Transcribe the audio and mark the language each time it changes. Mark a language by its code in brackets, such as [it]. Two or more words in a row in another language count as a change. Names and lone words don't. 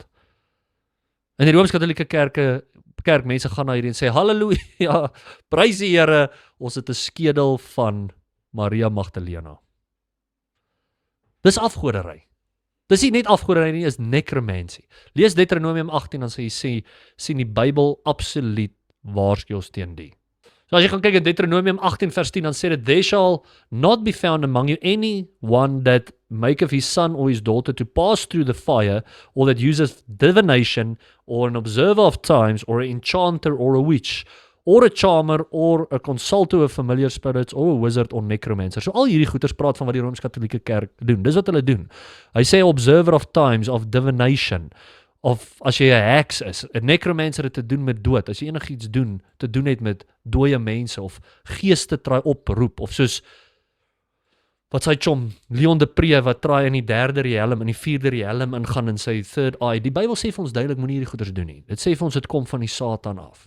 [af] In die Rooms-Katolieke kerkmense gaan na hierdie en sê, halleluja, prys die Here, ons het 'n skedel van Maria Magdalena. Dis afgoderry. Dis nie net afgoderry nie, is necromancy. Lees Deuteronomium 18, dan sien die Bybel absoluut waarsku ons teen die. So as jy gaan kyk in Deuteronomium 18 vers 10, dan sê dit, [en] there shall not be found among you any one that maketh his son or his daughter to pass through the fire, or that useth divination, or an observer of times, or an enchanter, or a witch, or a charmer, or a consulter of familiar spirits, or a wizard, or necromancer. [af] So al hierdie goeters praat van wat die Rooms-Katolieke kerk doen. Dis wat hulle doen. Hy sê [en] observer of times, [af] of divination, of as jy 'n heks is, 'n necromancer het te doen met dood, as jy enigiets te doen het met dooie mense, of geeste try oproep, of soos, wat sy chom, Leon de Pre, wat try in die 3de riem, in die 4de riem ingaan in sy [en] third eye. [af] Die Bybel sê vir ons duidelik, moenie hierdie goeders doen nie. Dit sê vir ons, dit kom van die Satan af.